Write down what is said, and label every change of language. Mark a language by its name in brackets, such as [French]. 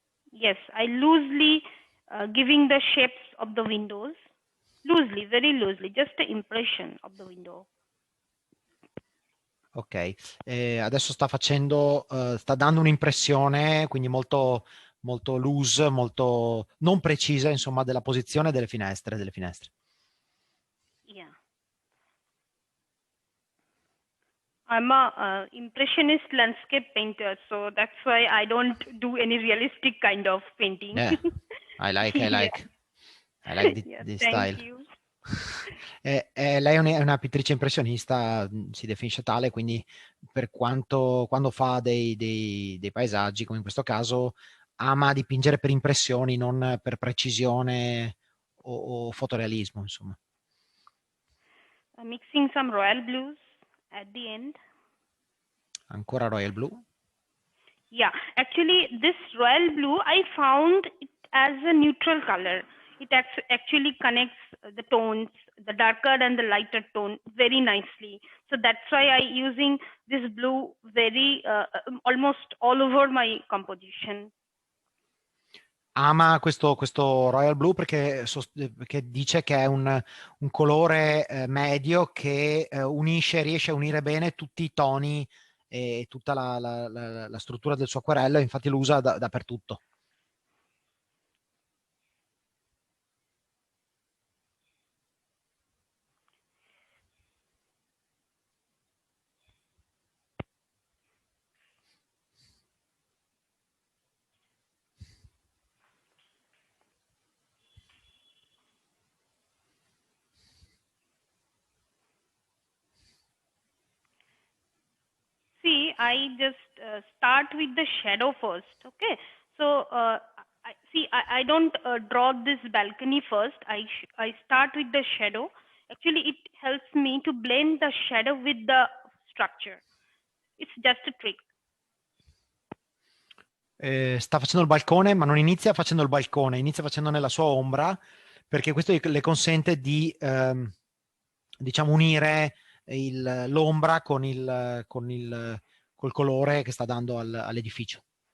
[English] Yes, I loosely giving the shapes of the windows. Loosely, very loosely, just the impression of the window. [Italian] Ok, adesso sta dando un'impressione, quindi molto, molto loose, molto non precisa, insomma, della posizione delle finestre. [English] Yeah. I'm a impressionist landscape painter, so that's why I don't do any realistic kind of painting. Yeah, I like Yeah, this thank style. you. [Italian] Lei è una pittrice impressionista, si definisce tale, quindi quando fa dei paesaggi, come in questo caso, ama dipingere per impressioni, non per precisione o fotorealismo, insomma. [English] Mixing some royal blues at the end. [Italian] Ancora royal blue. [English] Yeah, actually this royal blue, I found it as a neutral color. It actually connects the tones, the darker and the lighter tone very nicely. So that's why I using this blue very almost all over my composition. [Italian] Ama questo royal blue perché dice che è un colore medio che riesce a unire bene tutti i toni e tutta la struttura del suo acquerello, infatti lo usa dappertutto. [English] See, I just start with the shadow first. Okay, so I don't draw this balcony first. I start with the shadow. Actually, it helps me to blend the shadow with the structure. It's just a trick. [Italian] Sta facendo il balcone, ma non inizia facendo il balcone, inizia facendone la sua ombra, perché questo le consente di diciamo unire l'ombra col colore che sta dando all'edificio.